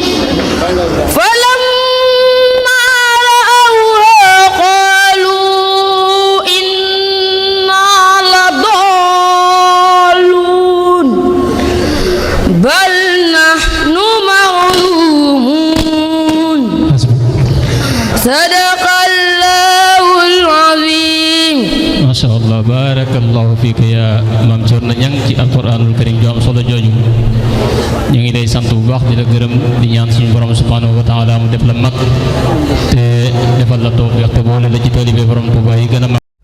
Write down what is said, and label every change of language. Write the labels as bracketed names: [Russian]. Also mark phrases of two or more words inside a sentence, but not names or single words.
[Arabic] فلما رأوها قالوا إنا لضالون. بل نحن محرومون. صدق الله العظيم. ما شاء الله، بارك الله فيك يا [Wolof] Maam Cerno Ñang ci [Arabic] القرآن الكريم [Wolof] ju am solo jooju. ñu ngi lay sant bu baax di la gërëm di ñaan suñu borom [Arabic] سبحانه وتعالى [Wolof] mu def la mag te defal la tawfiq te boole la ci taalibe borom Tuubaa yi gën a mag.